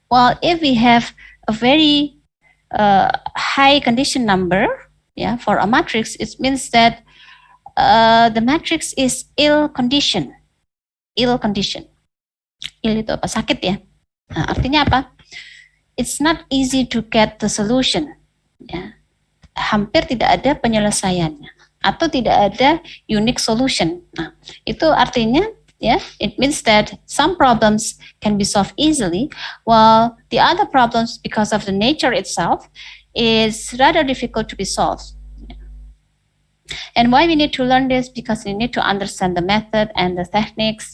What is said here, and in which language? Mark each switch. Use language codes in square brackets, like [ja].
[en] While if we have a very high condition number, for a matrix, it means that the matrix is ill condition. Ill condition. [id] Ill itu apa? Sakit ya. Artinya apa? [en] It's not easy to get the solution. [id] Hampir tidak ada penyelesaiannya atau tidak ada [en] unique solution. [id] Nah, itu artinya [en] it means that some problems can be solved easily, while the other problems, because of the nature itself, is rather difficult to be solved. And why we need to learn this? Because we need to understand the method and the techniques.